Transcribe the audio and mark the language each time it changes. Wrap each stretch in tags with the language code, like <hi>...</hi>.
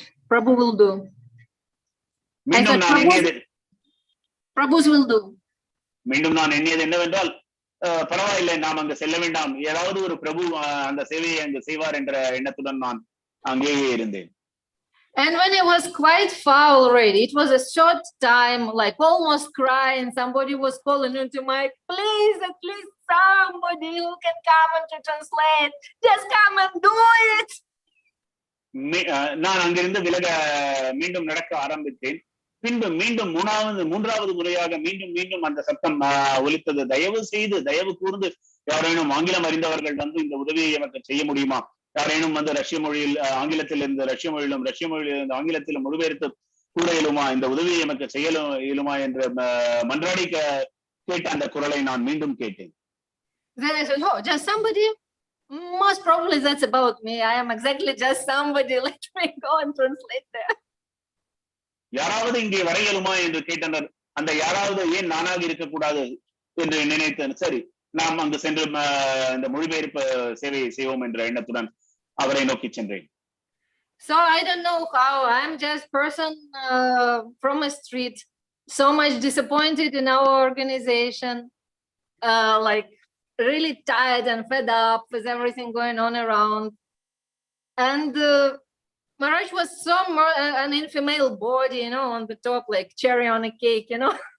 <en>Prabhu will do.</en> <ta>மீண்டும் நான் எண்ணியது</ta> <en>Prabhus will do.</en> <ta>மீண்டும் நான் எண்ணியது என்னவென்றால், பரவாயில்லை, நாம் அங்கு செல்ல வேண்டாம், ஏதாவது ஒரு பிரபு அந்த சேவையை அங்கு செய்வார் என்ற எண்ணத்துடன் நான் அங்கேயே இருந்தேன்.</ta> <en>And when I was quite far already, it was a short time, like almost crying, somebody was calling into my, please, at least somebody who can come and to translate, just come and do it.</en> <ta>நான் அங்கிருந்து விலக மீண்டும் நடக்க ஆரம்பித்தேன். பின்பு மீண்டும் மூன்றாவது முறையாக மீண்டும் அந்த சத்தம் ஒலித்தது. தயவு கூர்ந்து யாரேனும் ஆங்கிலம் அறிந்தவர்கள் வந்து இந்த உதவியை எனக்கு செய்ய முடியுமா? யாரேனும் வந்து ரஷ்ய மொழியில் ஆங்கிலத்தில் இருந்து ரஷ்ய மொழியிலும் இருந்து ஆங்கிலத்திலும் மொழிபெயர்த்து கூற இயலுமா? இந்த உதவியை எனக்கு செய்ய இயலுமா என்று மன்றாடி கேட்ட அந்த குரலை நான் மீண்டும் கேட்டேன்.</ta> <en>Then I said, oh, just somebody? Most probably that's about me. I am exactly just somebody. Let me go and translate there.</en> <ta>யாராவது இங்கே வர இயலுமா என்று கேட்டனர். அந்த யாராவது ஏன் நானாக இருக்கக்கூடாது என்று நினைத்தேன். சரி, நாம் அங்கு சென்று இந்த மொழிபெயர்ப்பு சேவையை செய்வோம் என்ற எண்ணத்துடன் அவரை நோக்கி சென்றேன்.</ta> <en>So I don't know how. I'm just person from a street, so much disappointed in our organization, like really tired and fed up with everything going on around. And Maharaj was so an infamil body, you know, on the top, like cherry on a cake, you know.</en>